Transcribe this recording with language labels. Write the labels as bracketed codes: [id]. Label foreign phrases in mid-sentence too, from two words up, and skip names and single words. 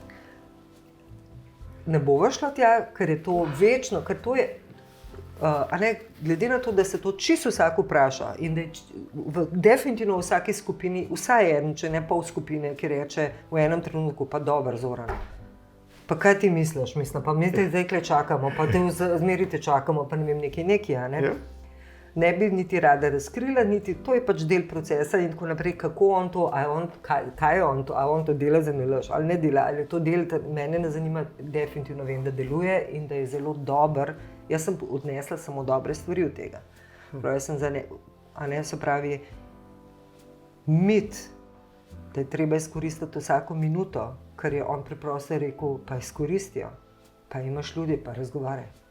[sl] Ne bova šla tja, ker je to večno, ker to je, glede na to, da se to čisto vsak vpraša in da je definitivno v vsaki skupini, vsaj en, če ne pol skupine, ki reče v enem trenutku, pa dober Zoran, Pa kaj ti misliš? Mislim, pa mi te zdaj kle čakamo, pa te zmeri te čakamo, pa ne vem, nekaj, a ne? Ja. Ne bi niti rada razkrila, niti to je pač del procesa in tako naprej, kako on to, kaj je on to, a on to dela za nalaž, ali ne dela, ali je to del, mene ne zanima, definitivno vem, da deluje in da je zelo dober. Jaz sem odnesla samo dobre stvari od tega. Prav, jaz sem se pravi, mit, da je treba izkoristiti vsako minuto, kar je on preprosto rekel, pa izkoristijo, pa imaš ljudi, pa razgovarjaj.